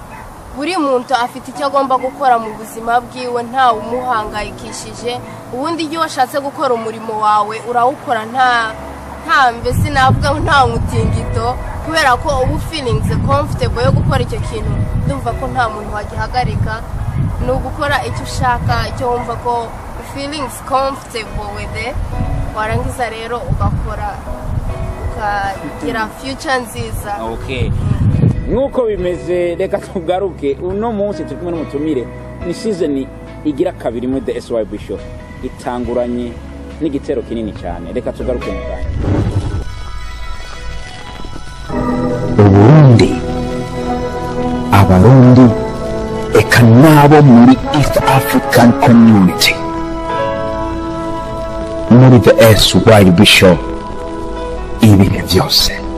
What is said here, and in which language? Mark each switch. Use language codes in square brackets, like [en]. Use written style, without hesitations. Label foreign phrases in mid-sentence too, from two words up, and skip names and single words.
[rn] Buri muntu afite icyo agomba gukora mu buzima bwiwe nta umuhangayikishije. Ubundi iyo washatse gukora umurimo wawe urawukora nta mbese navuga ngo nta mutingito kubera ko ubu [en] feelings comfortable [rn] yo gukora icyo kintu ndumva ko nta muntu wagihagarika. Ni ugukora icyo ushaka icyo wumva ko [en] feelings comfortable with it [rn] warangiza rero ugakora ukagira future nziza. Okay. Nuko bimeze reka tugaruke uno munsi turi kumwe n'umutumire ni season igira kabiri muri The SYB Show itanguranye n'igitero kinini cyane reka tugaruke mu Rwanda. Uburundi abarundi eka nabo muri [en] East African Community [rn] muri The SYB Show ibihe byose.